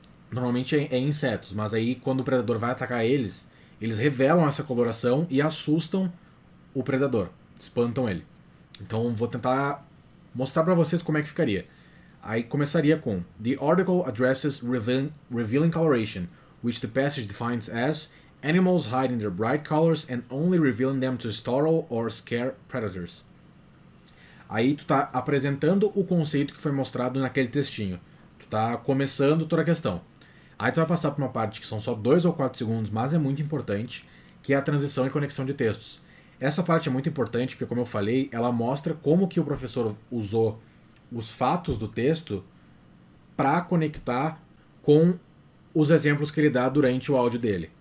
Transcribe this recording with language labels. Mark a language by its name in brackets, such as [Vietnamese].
[Portuguese] Normalmente é insetos, mas aí quando o predador vai atacar eles, eles revelam essa coloração e assustam o predador, espantam ele. Então vou tentar mostrar para vocês como é que ficaria. Aí começaria com: [English] The article addresses revealing coloration, which the passage defines as animals hide in their bright colors and only revealing them to startle or scare predators. [Portuguese] Aí tu tá apresentando o conceito que foi mostrado naquele textinho. Tu tá começando toda a questão. Aí tu vai passar por uma parte que são só 2 ou 4 segundos, mas é muito importante, que é a transição e conexão de textos. Essa parte é muito importante porque, como eu falei, ela mostra como que o professor usou os fatos do texto para conectar com os exemplos que ele dá durante o áudio dele.